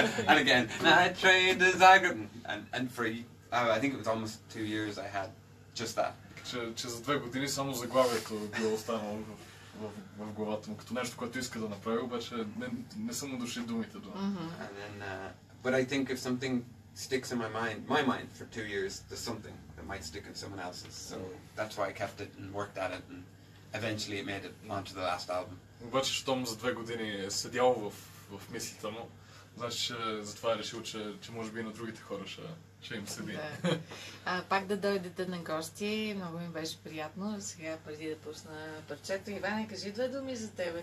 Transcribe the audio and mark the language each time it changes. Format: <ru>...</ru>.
<en>And again, Night Train to Zagreb, and for I think it was almost 2 years I had just that.</en> <bg>Че за 2 години само заглавието било останало в главата му, като нещо, което иска да направи, обаче не са му дошли думите до.</bg> <en>And then, but I think if something sticks in my mind for 2 years, there's something that might stick in someone else's. So that's why I kept it and worked at it, and eventually it made it onto the last album.</en> <bg>Обаче, щом за 2 години е седял в мислите му, значи, че затова е решил, че може би и на другите хора ще им седи. Да. Пак да дойдете на гости, много ми беше приятно. Сега, преди да пусна парчето, Иване, кажи 2 думи за тебе.</bg>